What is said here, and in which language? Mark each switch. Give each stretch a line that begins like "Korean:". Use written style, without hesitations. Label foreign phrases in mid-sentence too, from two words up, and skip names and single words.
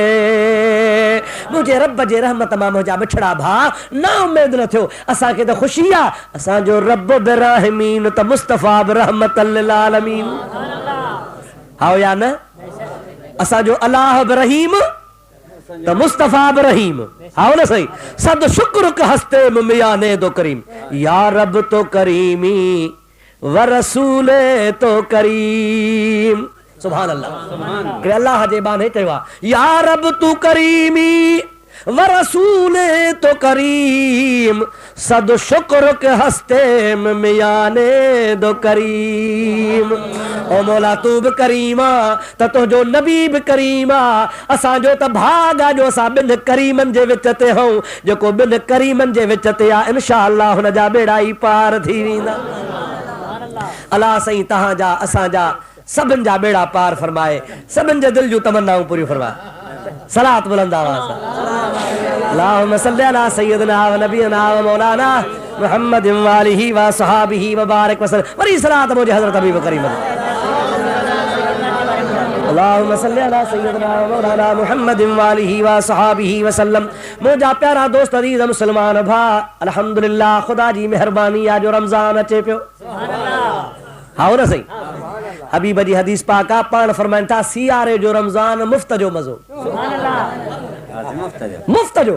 Sindhi: मुंहिंजे रब जे रहमत मां मुंहिंजा मिठड़ा भाउ न उमेद न थियो, असांखे त ख़ुशी आहे असांजो रब बि रहमीन त मुस्तफ़ा बि
Arabic: رحمة للعالمين.
Sindhi: हाओ या न? असांजो अलाह बि रहीम त मुस्तफ़ा बि रहीम। हाओ न सही?
Persian: صد شکر که هستیم میان دو کریم، یا رب تو کریمی و رسول تو کریم.
Arabic: سبحان الله.
Sindhi: कि अल्लाह जे बाने चयो आहे,
Persian: یا رب تو کریمی و رسول تو کریم صد شکر که هستیم میان دو کریم.
Sindhi: ओ मौला तू बि करीमा त तुंहिंजो नबी बि करीमा, असांजो त भाग आहे जो असां ॿिनि करीमनि जे विच ते हूं। जेको ॿिनि करीमनि जे विच ते आहे
Arabic: إن شاء الله
Sindhi: हुन जा बेड़ा ई पार थी वेंदा। अल्लाह साईं तव्हांजा असांजा सभिनि जा बेड़ा पार फरमाए, सभिनि जे दिलि जूं तमन्नाऊं पूरियूं फरमाए। सलात बुलंद आवाज़ सां
Arabic: اللهم صل على سيدنا ونبينا ومولانا محمد وآله وصحابه وبارك وسلم.
Sindhi: वरी सलात मुझे हज़रत हबीब करीम
Arabic: اللهم صل على سيدنا ومولانا محمد وآله وصحابه وسلم.
Sindhi: मुंहिंजा प्यारा दोस्त अज़ीज़ मुस्लमान भा, अल्हम्दुलिल्लाह ख़ुदा जी मेहरबानी आहे जो रमज़ान अचे पियो। हाओ न सही? हबीब जी हदीस पाक आहे, पाण फरमाइनि था सियारे जो रमज़ान मुफ़्त जो मज़ो, मुफ़्त जो।